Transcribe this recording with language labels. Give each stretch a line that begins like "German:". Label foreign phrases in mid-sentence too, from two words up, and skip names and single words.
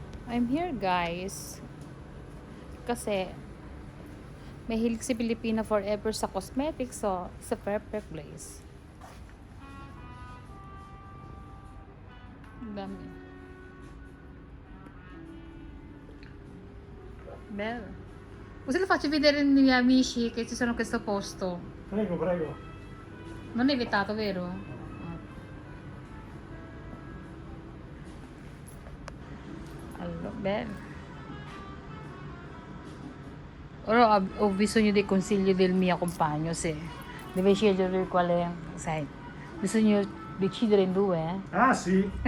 English: I'm here guys
Filipino: kasi mahilig si Pilipina
English: forever sa cosmetics, so it's a perfect place.
Filipino: Ang dami.
Italian: Bello. Cosa lo faccio vedere ai miei amici che ci sono a questo posto? Prego, prego. Non è vietato, vero? Allora, bello. Ora ho bisogno dei consigli del mio compagno, se deve scegliere quale, sai, bisogna decidere in due, eh? Ah, sì.